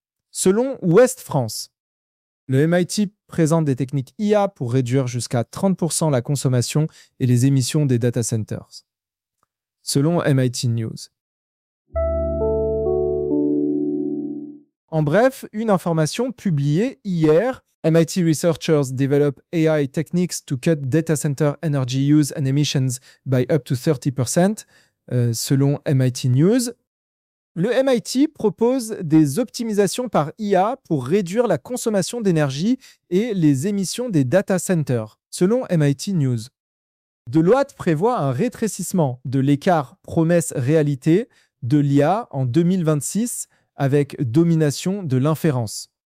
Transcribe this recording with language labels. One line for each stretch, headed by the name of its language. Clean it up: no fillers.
French: Selon Ouest France, le MIT présente des techniques IA pour réduire jusqu'à 30% la consommation et les émissions des data centers. Selon MIT News. En bref, une information publiée hier.
English: MIT researchers develop AI techniques to cut data center energy use and emissions by up to 30%,
French: selon MIT News. Le MIT propose des optimisations par IA pour réduire la consommation d'énergie et les émissions des data centers, selon MIT News. Deloitte prévoit un rétrécissement de l'écart promesse-réalité de l'IA en 2026 avec domination de l'inférence.